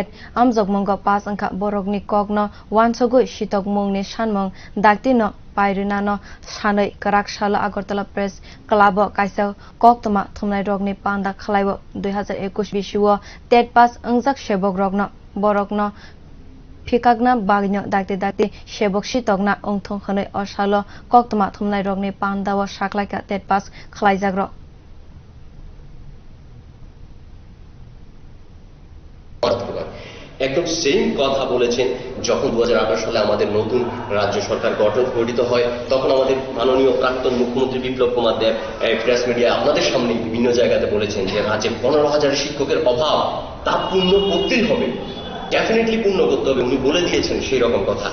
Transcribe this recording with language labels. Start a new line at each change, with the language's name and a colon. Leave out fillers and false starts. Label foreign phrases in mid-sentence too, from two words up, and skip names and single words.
Kok Borok: amjokmungo pas wngkha borogni kokno wansugwi tichokmungni samung datino pairinano sanwi kwrak sala Agartala Press club kaisa kokno wngnairogni panda khlaibo 2021 bisio T-TET pas ungjak sebok rogno borogno fikakna bagno dakti sebok tichokna ungthong khane osalo kokno wngnairogni panda wa saklaika T-TET pas khlaijagro
Bangla: একদম সেম কথা বলেছেন যখন 2018 সালে আমাদের নতুন রাজ্য সরকার গঠিত হয় তখন আমাদের মাননীয় প্রাক্তন মুখ্যমন্ত্রী বিপ্লব কুমার দেব
English: press media
Bangla: আপনাদের সামনে বিভিন্ন জায়গাতে বলেছেন যে রাজ্যে 15,000 শিক্ষকের অভাব তা পূর্ণ করতেই হবে, ডেফিনেটলি পূর্ণ করতে হবে, উনি বলে দিয়েছেন সেই রকম কথা।